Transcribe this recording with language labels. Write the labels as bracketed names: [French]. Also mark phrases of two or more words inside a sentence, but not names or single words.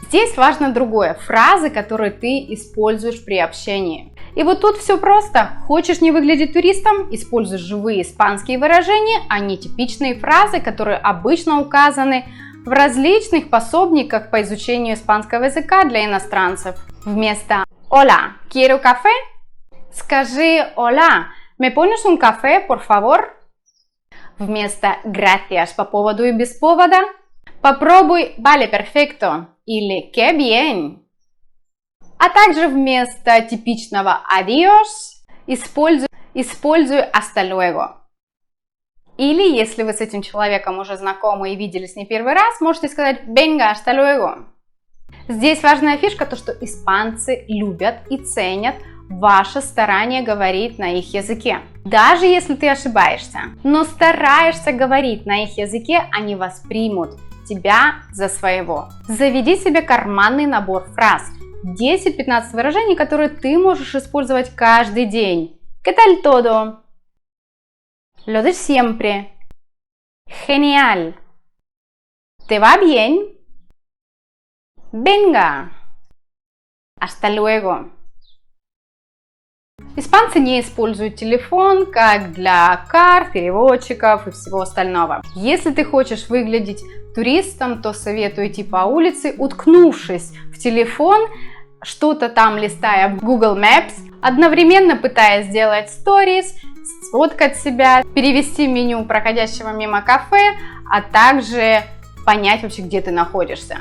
[Russian] Здесь важно другое, фразы, которые ты используешь при общении. И вот тут все просто. Хочешь не выглядеть туристом? Используй живые испанские выражения, а не типичные фразы, которые обычно указаны в различных пособниках по изучению испанского языка для иностранцев. Вместо [Spanish] «Hola, quiero café» [Russian] скажи [Spanish] «Hola, ¿me pones un café, por favor?» [Russian] Вместо «Gracias» по поводу и без повода попробуй [Spanish] «Vale, perfecto» [Russian] или [Spanish] «Qué bien». [Russian] А также вместо типичного «Adiós» используй [Spanish] «Hasta luego». [Russian] Или, если вы с этим человеком уже знакомы и виделись не первый раз, можете сказать [Spanish] «Venga, hasta luego». [Russian] Здесь важная фишка, то что испанцы любят и ценят ваше старание говорить на их языке. Даже если ты ошибаешься, но стараешься говорить на их языке, они воспримут тебя за своего. Заведи себе карманный набор фраз. 10-15 выражений, которые ты можешь использовать каждый день. [Spanish] ¿Qué tal todo? Lo de siempre. Genial. ¿Te va bien? Venga. Hasta luego. [Russian] Испанцы не используют телефон как для карт, переводчиков и всего остального. Если ты хочешь выглядеть туристом, то советую идти по улице, уткнувшись в телефон, что-то там листая в Google Maps, одновременно пытаясь сделать сторис, сфоткать себя, перевести меню проходящего мимо кафе, а также понять вообще, где ты находишься.